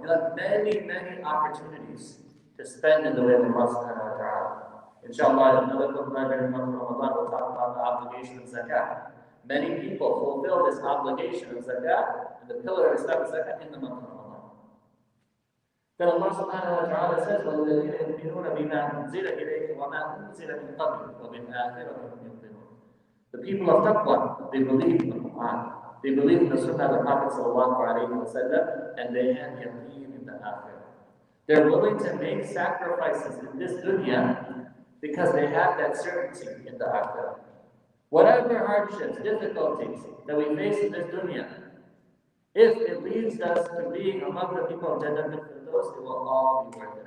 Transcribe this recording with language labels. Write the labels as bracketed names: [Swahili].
[English] You'll have many, many opportunities to spend in the way of Allah subhanahu wa ta'ala. Inshallah, another khutbah during the month of Ramadan, we'll talk about the obligation of zakat. Many people fulfill this obligation of zakat, and the pillar of Islam is zakat in the month of Ramadan. Then Allah subhanahu wa ta'ala says, [Arabic] وَالَّذِينَ يُؤْمِنُونَ بِمَا أُنزِلَ إِلَيْكَ وَمَا أُنزِلَ مِن قَبْلِكَ وَبِالْآخِرَةِ هُمْ يُوقِنُونَ. [English] The people of taqwa, they believe in the Quran, they believe in the Sunnah of the Prophet sallallahu alayhi wa sallam, and they have yaqeen in the akhirah. They're willing to make sacrifices in this dunya because they have that certainty in the akhirah. Whatever hardships, difficulties that we face in this dunya, if it leads us to being among the people of Jannah al-Firdaus, it will all be worth it.